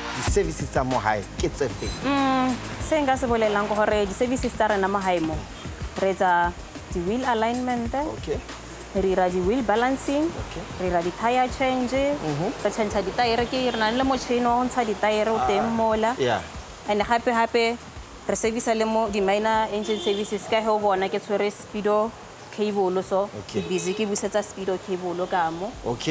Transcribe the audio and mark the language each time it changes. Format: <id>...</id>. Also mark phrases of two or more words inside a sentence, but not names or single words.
<st>di-services tsa mo hae ke tse feng? Se nka se bolelang ke gore di-services tsa rena mo gae mo re etsa di-</st> <en>wheel alignment,</en> <st>Okay. re ira di-</st> <en>wheel balancing,</en> <st>re ira di-</st> <en>tire change,</en> <st>re change di-tire ke re na le motšhini o ntsha di-tire o teng mola. Yeah. And gape re service le mo di-</st> <en>minor engine services</en> <st>ka he o bona ke tshwere</st> <en>speedo cable</en> <st>so Okay. ke busy ke busetsa</st> <en>speedo cable</en> <st>ka mo. Okay.</st>